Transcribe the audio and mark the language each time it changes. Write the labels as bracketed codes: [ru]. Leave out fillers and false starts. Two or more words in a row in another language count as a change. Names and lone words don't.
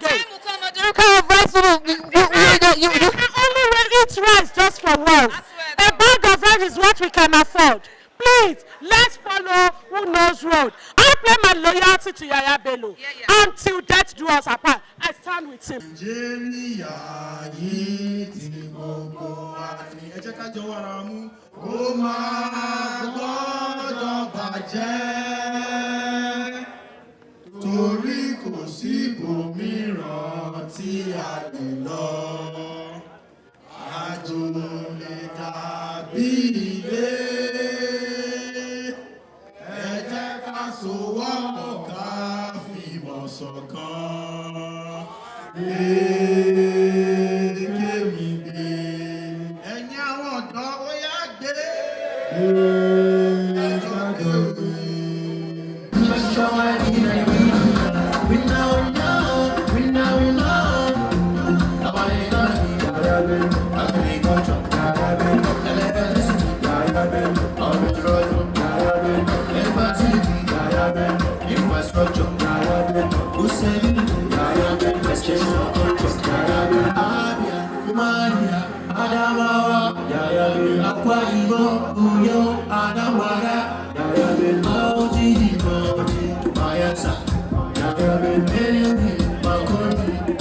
[en] A time will come, the kind of rice you can only eat rice just for once. A bag of rice is what we can afford. Please, let's follow who knows road. I play my loyalty to Yaya Bello until death do us apart. I stand with him. [yo] Nigeria yìí tí gbogbo wa ní. Ẹ jẹ́ ká jọ wàrà mú. Kó máa gbọ́dọ̀ bàjẹ́. Torí kò sí ibòmíràn tí a lè lọ. Àjò lè dàbí ilé. Sowọ́pọ̀ ká fìmọ̀ ṣọ̀kan. Kémi gbé. Ẹ̀yin àwọn ọ̀dọ́ ó yá gbé. Ẹjọ́ gbé. [en] We know. Agriculture, electricity, infrastructure, Adamawa, Akwa Ibom, Uyo, Anambra, Oji, Bayelsa, Benue, Makurdi,